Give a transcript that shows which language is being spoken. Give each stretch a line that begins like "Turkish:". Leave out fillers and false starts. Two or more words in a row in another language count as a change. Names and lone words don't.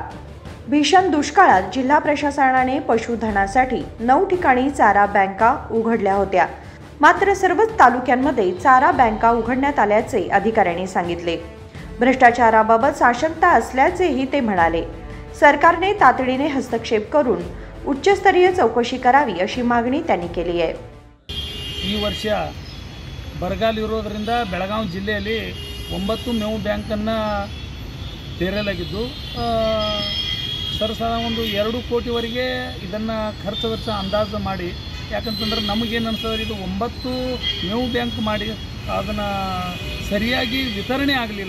Marathi: भीषण दुष्काळात जिल्हा प्रशासनाने पशुधनासाठी 9 ठिकाणी चारा बँका उघडल्या होत्या. मात्र सर्वच तालुक्यांमध्ये चारा बँका उघडण्यात आल्याचे अधिकाऱ्यांनी सांगितले. भ्रष्टाचाराबाबत साशंकता असल्याचेही ते म्हणाले. सरकारने तातडीने हस्तक्षेप करून उच्चस्तरीय चौकशी करावी अशी मागणी त्यांनी केली आहे.
Kannada: ಈ ವರ್ಷ ಬರಗಾಲ ಇರೋದರಿಂದ ಬೆಳಗಾವಿ ಜಿಲ್ಲೆಯಲ್ಲಿ 9 ಮೇವು ಬ್ಯಾಂಕನ್ನು ತೆರೆಯಲಾಗಿದ್ದು ಸರಸರ ಒಂದು 2 ಕೋಟಿವರೆಗೆ ಇದನ್ನು ಖರ್ಚು ವೆಚ್ಚ ಅಂದಾಜು ಮಾಡಿ, ಯಾಕಂತಂದ್ರೆ ನಮಗೇನು ಅನಿಸ್ತದೆ ಇದು 9 ಮೇವು ಬ್ಯಾಂಕ್ ಮಾಡಿ ಅದನ್ನು ಸರಿಯಾಗಿ ವಿತರಣೆ ಆಗಲಿಲ್ಲ.